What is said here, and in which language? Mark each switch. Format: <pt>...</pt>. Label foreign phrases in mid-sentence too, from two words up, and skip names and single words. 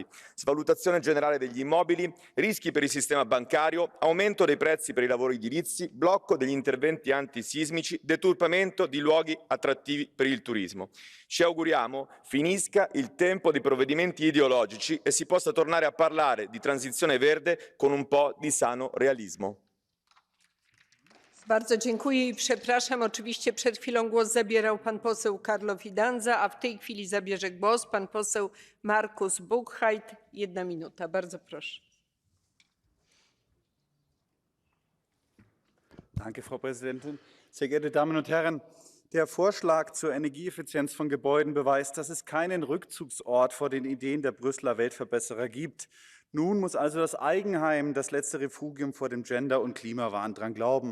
<it>Svalutazione generale degli immobili, rischi per il sistema bancario, aumento dei prezzi per i lavori edilizi, blocco degli interventi antisismici, deturpamento di luoghi attrattivi per il turismo. Ci auguriamo finisca il tempo dei provvedimenti ideologici e si possa tornare a parlare di transizione verde con un po' di sano realismo.</it> <pl>Bardzo dziękuję i przepraszam. Oczywiście przed chwilą głos zabierał pan poseł Carlo Fidanza, a w tej chwili zabierze głos pan poseł Markus Buchheit. 1 minuta. Bardzo proszę.</pl> <de>Danke, Frau Präsidentin. Sehr geehrte Damen und Herren, der Vorschlag zur Energieeffizienz von Gebäuden beweist, dass es keinen Rückzugsort vor den Ideen der Brüsseler Weltverbesserer gibt. Nun muss also das Eigenheim, das letzte Refugium vor dem Gender- und Klimawahn, dran glauben.</de>